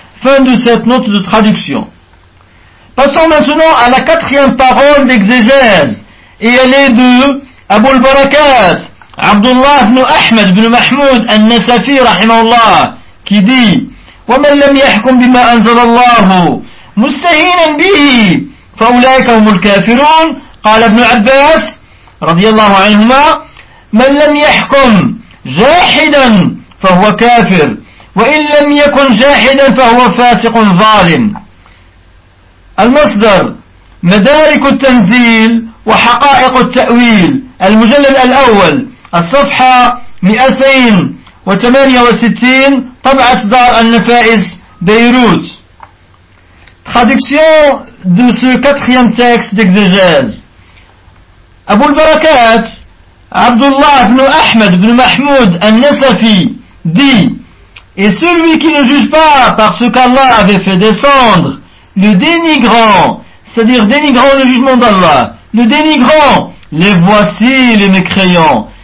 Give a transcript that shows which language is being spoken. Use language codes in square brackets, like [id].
[fr] Fin de cette note de traduction. Passons maintenant à la quatrième parole d'exégèse, et elle est de Abu al-Barakat, Abdullah ibn Ahmed ibn Mahmoud al-Nasafi, rahimahullah, qui dit: [ar] وَمَنْ لَمْ يَحْكُمْ بِمَا أَنْزَلَ اللَّهُ مُسْتَهِينًا بِهِ فَأُولَئِكَ هُمُ الْكَافِرُونَ. قال ابن عباس رضي الله عنهما: من لم يحكم جاحدا فهو كافر وإن لم يكن جاحدا فهو فاسق ظالم. المصدر: مدارك التنزيل وحقائق التأويل، المجلد الأول، الصفحة 268، طبعة دار النفائس، بيروت. [fr] Traduction de ce quatrième texte d'exégèse. Abu al-Barakat, Abdullah ibn Ahmed ibn Mahmoud al-Nasafi, dit: et celui qui ne juge pas par ce qu'Allah avait fait descendre, le dénigrant, c'est-à-dire dénigrant le jugement d'Allah, le dénigrant, les voici les mécréants.